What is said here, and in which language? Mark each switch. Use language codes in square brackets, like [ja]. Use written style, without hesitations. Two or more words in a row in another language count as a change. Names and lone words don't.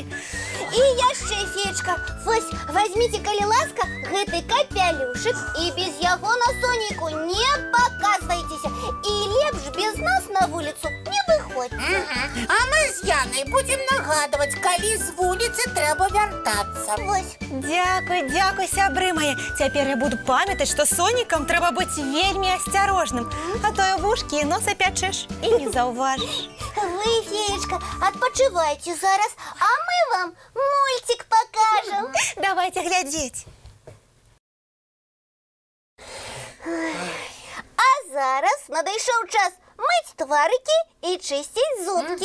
[be] І яшчэ, феечка, вось, возьмите, калі ласка, гэты капялюшык і без яго на Сонейку не паказвайцеся. І лепш без нас на вуліцу не выходзьце. А мы з Янай будзем нагадваць, калі з вуліцы трэба вяртацца. Вось. [uk] Дякую, дякую, [be] сябры мои. [ru] Теперь я буду памятать, что [be] Сонікам трэба быць вельмі асцярожным. А то і вушкі і носа пячэш і не заўважыш. Вы, феечка, адпачывайце зараз, а мы вам [ru] мультик покажем. Давайте глядеть. [be] А зараз надышоў час мыць тварыкі і чысціць зубкі.